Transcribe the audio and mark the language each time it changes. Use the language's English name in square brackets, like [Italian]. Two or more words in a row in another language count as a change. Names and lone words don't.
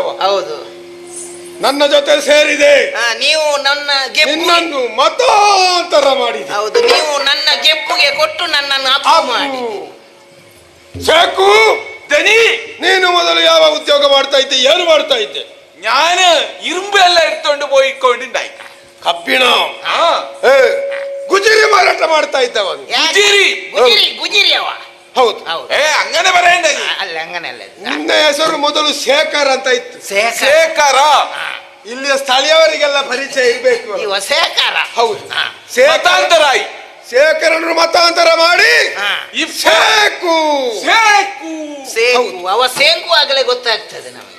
[Kannada] ಹೌದು. ನನ್ನ ಜೊತೆ ಸೇರಿದೆ. ನೀವು ನನ್ನ ನಿನ್ನನ್ನು ಮತಾಂತರ ಮಾಡಿದೆ. ಹೌದು. ನೀವು ನನ್ನ ಗೆಬ್ಬುಗೆ ಕೊಟ್ಟು ನನ್ನನ್ನು ಅಪ್ಪ ಮಾಡಿ. ಸಾಕು ದನಿ. ನೀನು ಮೊದಲು ಯಾವ ಉದ್ಯೋಗ ಮಾಡ್ತಾ ಇದ್ದೆ? ಏನು ಮಾಡ್ತಾ ಇದ್ದೆ? [Malayalam] ഞാൻ ഇരുമ്പ് എല്ലാം എടുത്തോണ്ട് പോയിക്കൊണ്ടുണ്ടായി. [Kannada] ಕಬ್ಬಿಣ ಗುಜಿರಿ ಮಾರಾಟ ಮಾಡ್ತಾ ಇದ್ದವ. ಗುಜಿರಿ ಅವ. ಹೌದು. [Malayalam] അങ്ങനെ പറയണ്ട. ಅಲ್ಲ അങ്ങനെയಲ್ಲ. [Kannada] ನಿನ್ನ ಹೆಸರು ಮೊದಲು ಶೇಖರ್ ಅಂತ ಇತ್ತು. ಶೇಖರ. ಇಲ್ಲಿಯ ಸ್ಥಳೀಯವರಿಗೆಲ್ಲ ಪರಿಚಯ ಇರಬೇಕು. ಶೇಖರ. ಹೌದು. ಮತಾಂತರಾಯಿ. ಶೇಖರನ್ನು ಮತಾಂತರ ಮಾಡಿ ಸೇಕು ಸೇಕು ಸೇಕು ಅವ ಸೇಕು ಆಗಲೇ ಗೊತ್ತಾಗ್ತದೆ ನಮಗೆ.